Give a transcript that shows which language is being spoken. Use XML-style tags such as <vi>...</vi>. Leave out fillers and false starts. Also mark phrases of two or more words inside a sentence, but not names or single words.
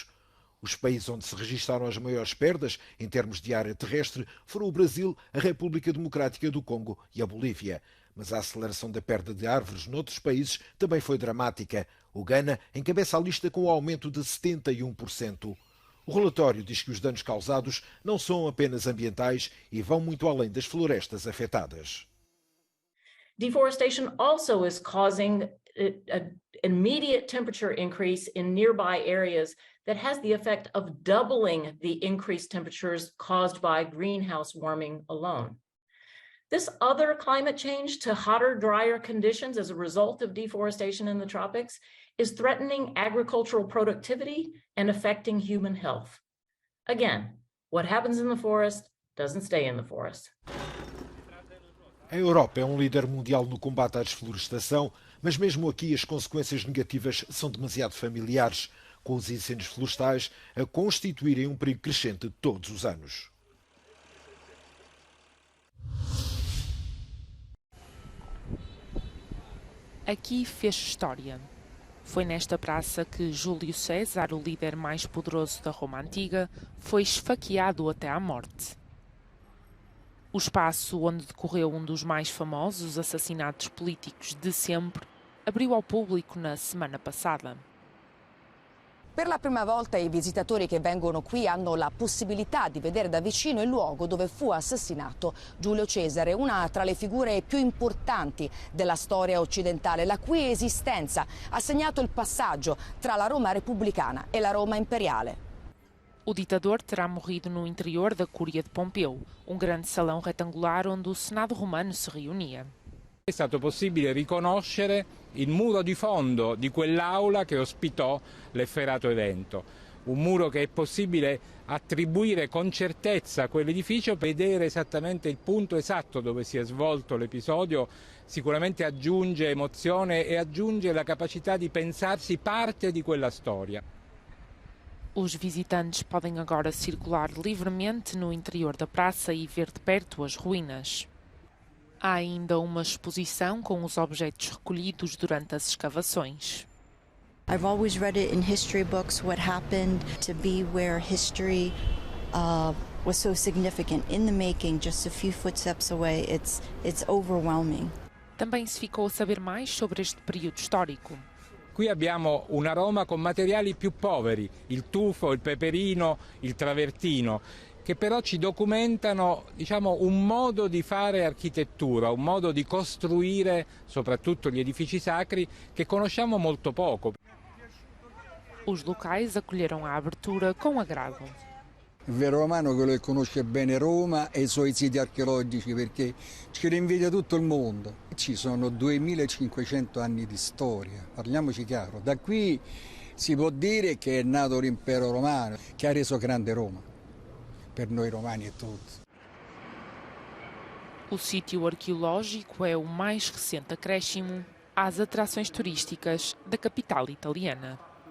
<pt>Os países onde se registaram as maiores perdas em termos de área terrestre foram o Brasil, a República Democrática do Congo e a Bolívia. Mas a aceleração da perda de árvores noutros países também foi dramática. O Ghana encabeça a lista com um aumento de 71%. O relatório diz que os danos causados não são apenas ambientais e vão muito além das florestas afetadas.</pt> <en>Deforestation also is causing an immediate temperature increase in nearby areas that has the effect of doubling the increased temperatures caused by greenhouse warming alone. This other climate change to hotter, drier conditions as a result of deforestation in the tropics is threatening agricultural productivity and affecting human health. Again, what happens in the forest doesn't stay in the forest.</en> <pt>A Europa é um líder mundial no combate à desflorestação, mas mesmo aqui as consequências negativas são demasiado familiares, com os incêndios florestais a constituírem um perigo crescente todos os anos. Aqui fez história. Foi nesta praça que Júlio César, o líder mais poderoso da Roma Antiga, foi esfaqueado até à morte. O espaço onde decorreu um dos mais famosos assassinatos políticos de sempre abriu ao público na semana passada.</pt> <it>Per la prima volta i visitatori che vengono qui hanno la possibilità di vedere da vicino il luogo dove fu assassinato Giulio Cesare, una tra le figure più importanti della storia occidentale, la cui esistenza ha segnato il passaggio tra la Roma repubblicana e la Roma imperiale.</it> <pt>O ditador terá morrido no interior da Cúria de Pompeu, grande salão retangular onde o Senado romano se reunia.</pt> <it>È stato possibile riconoscere il muro di fondo di quell'aula che ospitò l'efferato evento. Un muro che è possibile attribuire con certezza a quell'edificio, vedere esattamente il punto esatto dove si è svolto l'episodio, sicuramente aggiunge emozione e aggiunge la capacità di pensarsi parte di quella storia.</it> <pt>Os visitantes podem agora circular livremente no interior da praça e ver de perto as ruínas. Há ainda uma exposição com os objetos recolhidos durante as escavações.</pt> <en>I've always read it in history books what happened. To be where history was so significant in the making, just a few footsteps away, it's overwhelming.</en> <pt>Também se ficou a saber mais sobre este período histórico.</pt> <it>Qui abbiamo una Roma con materiali più poveri, il tufo, il peperino, il travertino, che però ci documentano, un modo di fare architettura, un modo di costruire soprattutto gli edifici sacri che conosciamo molto poco.</it> <pt>Os locais acolheram a abertura com agrado.</pt> <it>Il vero romano è quello che conosce bene Roma e i suoi siti archeologici, perché ce li invidia tutto il mondo. Ci sono 2500 anni di storia, parliamoci chiaro. Da qui si può dire che è nato l'impero romano, che ha reso grande Roma. Per noi romani</it> <pt>é tudo. O sítio arqueológico é o mais recente acréscimo às atrações turísticas da capital italiana.</pt>